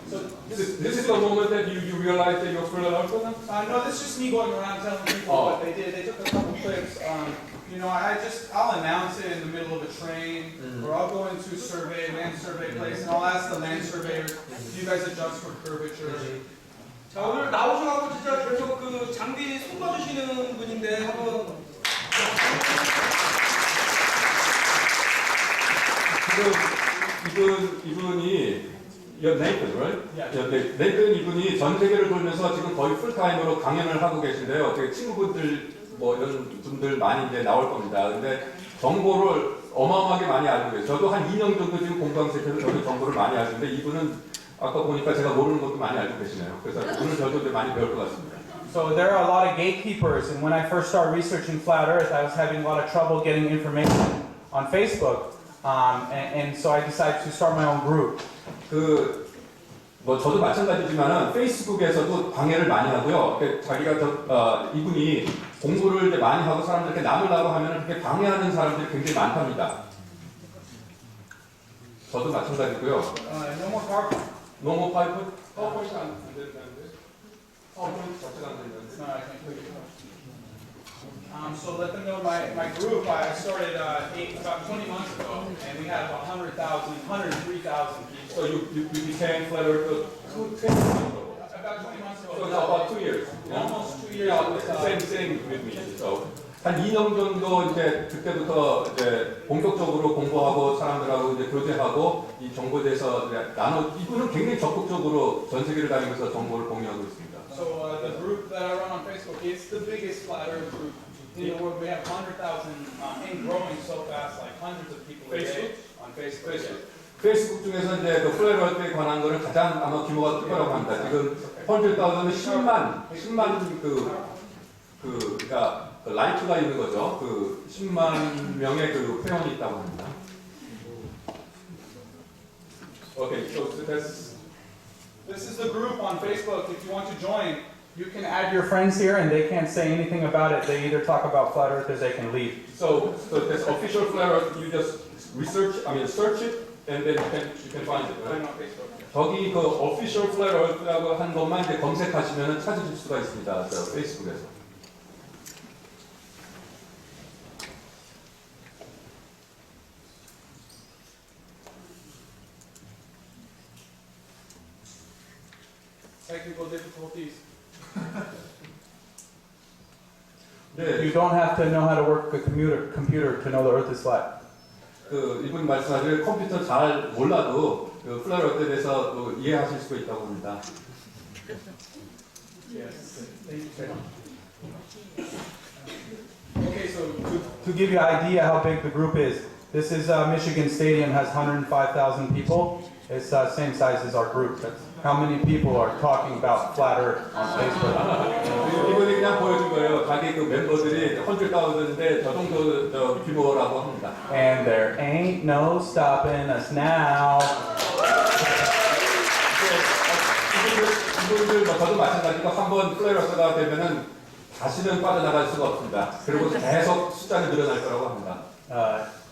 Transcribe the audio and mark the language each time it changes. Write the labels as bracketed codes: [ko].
[en] So this is the moment that you realize that you're full of No, this is just me going around telling people what they did. They took a couple clips. You know, I'll announce it in the middle of a train, or I'll go into land survey place, and I'll ask the land surveyor, do you guys adjust for curvature? [ko] 자, 오늘 나오셔가지고 진짜 계속 그 장비 손봐주시는 분인데 한번 지금 이분이 네이튼, [en] right? [ko] 네이튼 이분이 전 세계를 돌면서 지금 거의 풀타임으로 강연을 하고 계신데요. 되게 친구분들 뭐 이런 분들 많이 이제 나올 겁니다. 근데 정보를 어마어마하게 많이 알고 계세요. 저도 한 2년 정도 지금 공부하고 있어서 저도 정보를 많이 알고 있는데 이분은 아까 보니까 제가 모르는 것도 많이 알고 계시네요. 그래서 오늘 저도 이제 많이 배울 것 같습니다. [en] So there are a lot of gatekeepers, and when I first started researching flat Earth, I was having a lot of trouble getting information on Facebook, and so I decided to start my own group. [ko] 뭐 저도 마찬가지지만은 페이스북에서도 방해를 많이 하고요. 자기가 이분이 공부를 이제 많이 하고 사람들께 남으려고 하면은 그렇게 방해하는 사람들이 굉장히 많답니다. 저도 마찬가지고요. [en] No more car. [ko] 노모 파이프? 파워포인트 안 된다는데? 파워포인트 자체가 안 된다는데? [en] No, I can't put it. So let them know my group. I started about 20 months ago, and we had about 103,000 people. So you became flat earth 2 years ago. About 20 months ago. So it's about 2 years. Almost 2 years. Yeah, same with me. [ko] So 한 2년 정도 이제 그때부터 이제 본격적으로 공부하고 사람들하고 이제 교제하고 이 정보에 대해서 이분은 굉장히 적극적으로 전 세계를 다니면서 정보를 공유하고 있습니다. [en] So the group that I run on Facebook, it's the biggest flat earth group in the world. We have 100,000 and growing so fast, like hundreds of people a day on Facebook. [ko] 페이스북 중에서 이제 그 플랫 어र्थ에 관한 거는 가장 아마 규모가 클 거라고 합니다. 지금 100,000은 10만 그러니까 그 라이크가 있는 거죠. 그 10만 명의 그 회원이 있다고 합니다. [en] Okay, so This is the group on Facebook. If you want to join, you can add your friends here, and they can't say anything about it. They either talk about flat Earth or they can leave. so this official flat earth, you just search it, and then you can find it, right? On Facebook. [ko] 저기 그 official flat earth라고 한 것만 이제 검색하시면 찾으실 수가 있습니다. 저 페이스북에서. [en] Technical difficulties. [ko] 네. [en] You don't have to know how to work a computer to know the Earth is flat. [ko] 그 이분 말씀하신 컴퓨터 잘 몰라도 그 플랫 어र्थ에 대해서 또 이해하실 수 있다고 합니다. [en] Yes. Okay, so to give you an idea how big the group is, this is Michigan Stadium has 105,000 people. It's same size as our group. That's how many people are talking about flat Earth on Facebook. [ko] 이분이 그냥 보여준 거예요. 자기 그 멤버들이 100,000인데 저 정도 저 규모라고 합니다. [en] And there ain't no stopping us now. [ko] 이분들 저도 마찬가지고 한번 플레이어스가 되면은 다시는 빠져나갈 수가 없습니다. 그리고 계속 숫자는 늘어날 거라고 합니다.